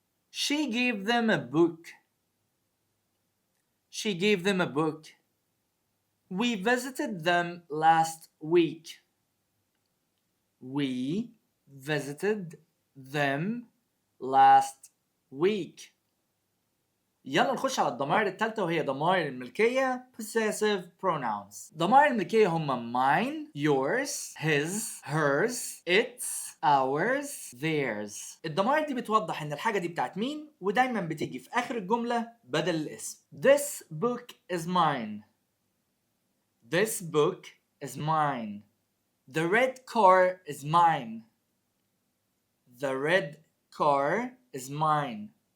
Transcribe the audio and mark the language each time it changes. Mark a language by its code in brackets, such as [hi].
[en] She gave them a book. She gave them a book. We visited them last week. We visited them last week. [ar] يلا نخش على الضمائر الثالثة وهي ضمائر الملكية possessive pronouns. ضمائر الملكية هم [en] mine, yours, his, hers, its, ours, theirs. [ar] الضمائر دي بتوضح ان الحاجة دي بتاعت مين ودايما بتيجي في آخر الجملة بدل الاسم. [en] This book is mine. This book is mine. The red car is mine. The red car is mine.